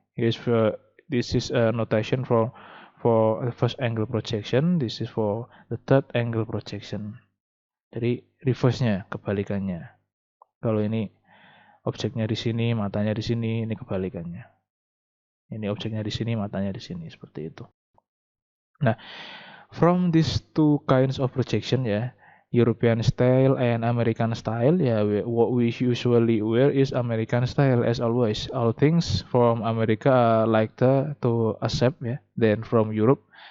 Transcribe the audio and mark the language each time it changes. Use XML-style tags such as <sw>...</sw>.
<en>This is a notation for the first angle projection. This is for the third angle projection.</en> <id>Jadi reverse-nya, kebalikannya. Kalau ini objeknya di sini, matanya di sini, ini kebalikannya. Ini objeknya di sini, matanya di sini, seperti itu.</id> <en>Nah, from these two kinds of projection ya, European style and American style ya, what we usually wear is American style as always. All things from America are like to accept ya, then from Europe.</en>